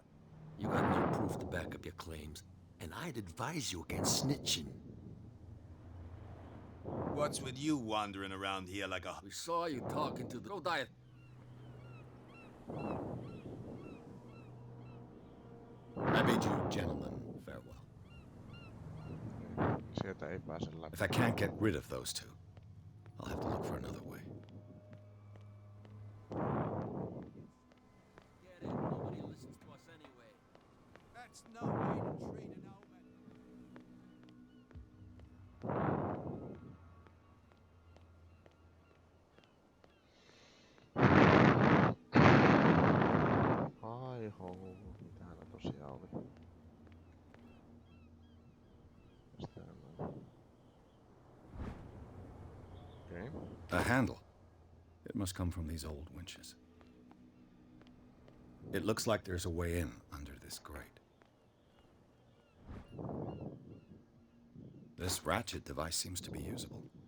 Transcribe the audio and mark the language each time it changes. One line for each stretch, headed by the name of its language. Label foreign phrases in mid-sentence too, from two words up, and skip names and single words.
English: You got no proof to back up your claims, and I'd advise you against snitching. What's with you wandering around here like a... We saw you talking to the... Go die. I bid you gentlemen farewell.
Finnish: Sieltä Tietä ei pääse läpi.
English: If I can't get rid of those two, I'll have to look for another way. Get it. Nobody listens to us anyway. That's no way to treat an omen.
Finnish: Ai ho, mitä täällä tosiaan oli?
English: Okay. A handle. It must come from these old winches. It looks like there's a way in under this grate. This ratchet device seems to be usable.